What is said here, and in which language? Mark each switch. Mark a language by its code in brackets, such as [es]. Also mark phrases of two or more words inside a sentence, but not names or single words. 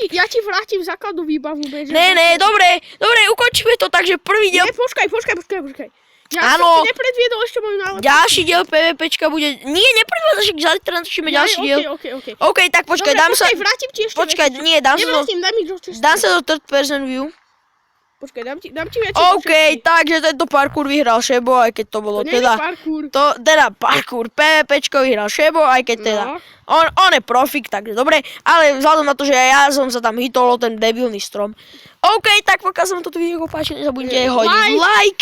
[sk] ja ti vrátim základnú výbavu. Beže, Ne, dobre, ukončíme to tak, že prvý diel... Ne, počkaj. Ja Áno. som ti nepredviedol ešte moju najlepšiu. Ďalší diel PvPčka bude... Nie, nepredvádzaj, že zajtra natočíme ďalší diel. Okay. OK, tak počkaj, Dobre, dám sa... vrátim ti ešte Počkaj, veci. nie, dám Daj mi do češtiny. sa do [en] third person view. [sk] Počkaj, dám ti veci OK, takže tento parkour vyhral Šebo, aj keď to bolo To nie je teda... parkour. Teda parkour, PvPčko vyhral Šebo, aj keď teda... No. On je profik, takže dobre, ale vzhľadom na to, že ja som sa tam hitol o ten debilný strom. OK, tak pokiaľ sa vám toto video páči, nezabudnite hodiť like,